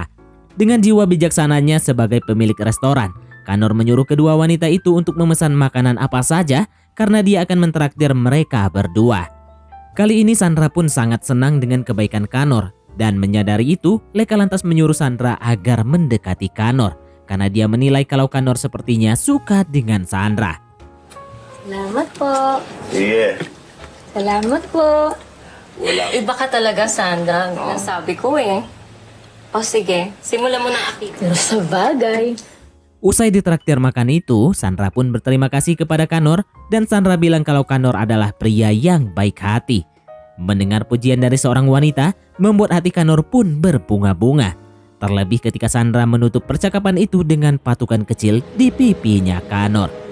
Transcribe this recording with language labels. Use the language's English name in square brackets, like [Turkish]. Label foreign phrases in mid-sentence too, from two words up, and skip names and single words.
[Indonesian] Dengan jiwa bijaksananya sebagai pemilik restoran, Kanor menyuruh kedua wanita itu untuk memesan makanan apa saja karena dia akan mentraktir mereka berdua. Kali ini Sandra pun sangat senang dengan kebaikan Kanor. Dan menyadari itu, Leka lantas menyuruh Sandra agar mendekati Kanor karena dia menilai kalau Kanor sepertinya suka dengan Sandra. [Filipino] Salamat po. Sige. Salamat po. Wala po. Iba ka talaga, Sandra. Nasabi ko eh. O sige, simulan mo ng akit. Pero sa bagay. [Indonesian] Usai ditraktir makan itu, Sandra pun berterima kasih kepada Kanor dan Sandra bilang kalau Kanor adalah pria yang baik hati. Mendengar pujian dari seorang wanita membuat hati Kanor pun berbunga-bunga. Terlebih ketika Sandra menutup percakapan itu dengan patukan kecil di pipinya Kanor.